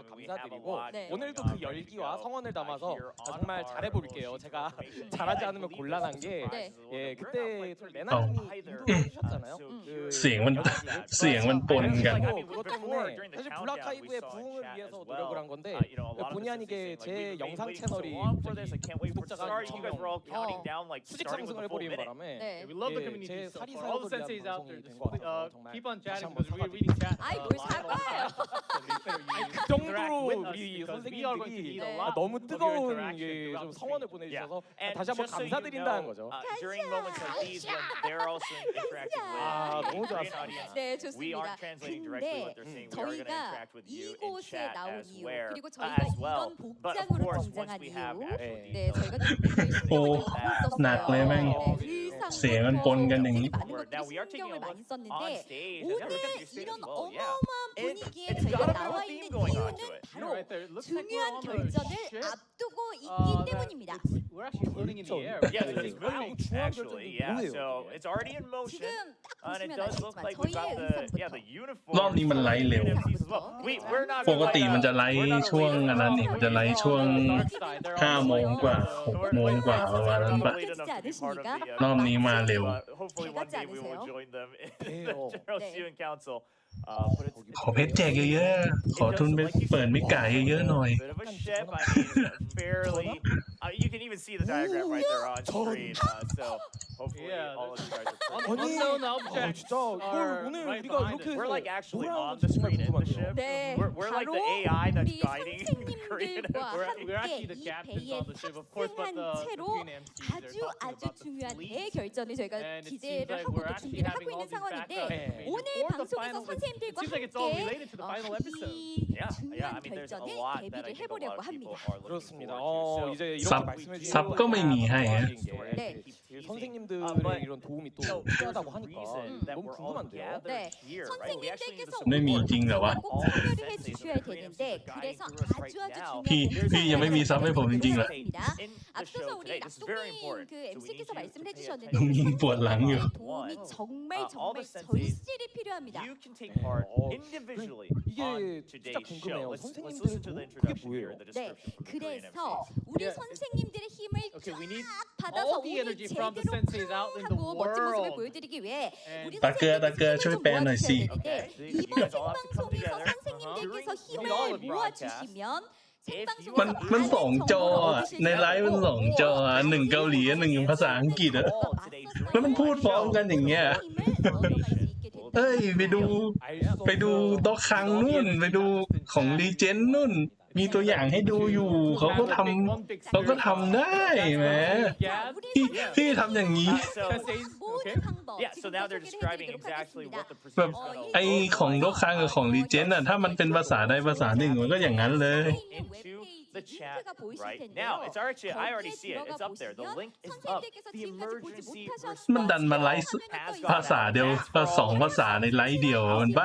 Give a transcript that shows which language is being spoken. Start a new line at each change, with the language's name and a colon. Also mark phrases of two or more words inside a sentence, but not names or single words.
Korean: 감사드리고 오늘도 그 열기와 성원을 담아서 정말 잘해볼게요. 제가 잘하지 않으면 곤란한 게 그때 레나님이 해주셨잖아요.
Thai: เสียงมันปนกัน
Korean: 그것 때문에 사실 블랙하이브의 부흥을 위해서 노력을 한 건데 본의 아니게 제 영상 채널이 구독자가 수직 상승을 해버리는 바람에 제 사리 사욕을 위한 방송이 된 것 같아서 정말 다시 한번 사과드립니다. 아이 뭘 사과해요. 그 정도로 우리 선생님들이 너무 뜨거운 좀 성원을 보내주셔서 다시 한번 감사드린다는 거죠. 너무 좋았습니다. 네 좋습니다. 근데 저희가 이곳에 나온 이유 그리고 저희가 이런 복장으로 등장한 이유 네 저희가 좀
Thai: หนักเลยแม่งเสียงมันปนกันอย่างนี้
Korean: 많은 것들이 신경을 많이 썼는데 오늘 이런 어마어마한 분위기에 저희가 나와 있는 이유는 바로 중요한 결전을 앞두고 있기 때문입니다.
English: We're actually floating in the air. Yeah, it's moving actually. Yeah, so it's already in motion, and it does look like we got the uniform.
Thai: รอบนี้มันไลฟ์เร็ว
English: We're not
Thai: ปกติมันจะไลฟ์ช่วงอันนั้นนี่มันจะไลฟ์ช่วง5 โมงกว่า6 โมงกว่าประมาณนั้นปะรอบนี้มาเร็ว
English: Hopefully one day we will join them in the General Student Council.
Thai: ขอเพชรแจกเยอะๆขอทุนไปเปิดไม่ไก่เยอะๆหน่อย
English: You can even see the diagram right there on screen. So hopefully all of you guys are. Unknown objects
Korean: 진짜 이걸 오늘 우리가 이렇게
English: We're like actually on the screen in the ship.
Korean: 네,
English: We're like the AI that's
Korean: 우리
English: guiding the Korean. we're actually
Korean: 함께
English: the
Korean: 이
English: captains
Korean: 배에
English: on the ship, of course, but
Korean: 탑승한 채로
English: Korean MCs are talking
Korean: 아주
English: about the
Korean: 중요한
English: fleet.
Korean: 대결전을 저희가
English: And it seems
Korean: 기대를
English: like
Korean: 하고
English: we're
Korean: 또
English: actually
Korean: 준비를 하고
English: having
Korean: 있는
English: all these
Korean: 상황인데
English: backup
Korean: 오늘
English: for the
Korean: 방송에서
English: final.
Korean: 선생님들과
English: It seems like it's all
Korean: 함께
English: related to the final episode.
Korean: 이
English: Yeah, I
Korean: 중요한
English: mean there's a
Korean: 결전에
English: lot that I
Korean: 대비를
English: think a lot
Korean: 해보려고
English: of people
Korean: 합니다.
English: are looking
Korean: 그렇습니다.
English: forward to.
Korean: 이제 삽, 이렇게 말씀해 주시고
Thai: 삽 ก็ไม่มีให้ฮะ
Korean: 네. 선생님들의 이런 도움이 또 필요하다고 하니까 너무 궁금한데요. 네, 선생님들께서
Thai: ไม่มีจริงเหรอวะ
Korean: 꼭 참여를 해주셔야 되는데 그래서 아주
Thai: พี่ยังไม่มีซับให้ผมจริงๆเหรอ
Korean: 중요합니다. 앞서서 우리 낙동민 그 MC께서 말씀을 해주셨는데
Thai: ยิงปวดหลังอยู่
Korean: 도움이 정말 절실히 필요합니다.
English: You can take part individually
Korean: 이게
English: on
Korean: 진짜
English: today's show.
Korean: 궁금해요.
English: Listen to the
Korean: 선생님들 그게
English: introduction
Korean: 뭐예요?
English: here in the
Korean: 네,
English: description from the Korean
Korean: 그래서
English: MCs.
Korean: 우리 선생님들의 힘을
English: Okay, we need
Korean: 쫙 받아서
English: all the
Korean: 우리
English: energy from the
Korean: 제대로
English: senseis out in the
Korean: 하고 멋진 모습을
English: world.
Korean: 보여드리기 위해
English: And
Korean: 우리 따끄,
Thai: ช่วยแปลหน่อยสิ
Korean: 선생님들이 이번 생방송에서 선생님들께서 힘을 모아주시면
Thai: มันสองจออะในไลฟ์มันสองจออะหนึ่งเกาหลีหนึ่งภาษาอังกฤษอะแล้วมันพูดพร้อมกันอย่างเงี้ยเอ้ยไปดูโต๊ะคังนู่นไปดูของรีเจนนู่นมีตัวอย่างให้ดูอยู่เขาก็ทำได้แหมพี่ทำอย่างนี้
English: Yeah, so now they're describing exactly what the
Thai: แบบ
English: procedure is
Thai: ไอของโต๊ะคังกับของรีเจนอะถ้ามันเป็นภาษาใดภาษาหนึ่งมันก็อย่างนั้นเลย
English: into the chat right now. It's actually I already see it. It's up there. The link is up. The emergency
Thai: มันดันมาไลฟ์ภาษาเดียวสองภาษาในไลฟ์เดียวมันบ้า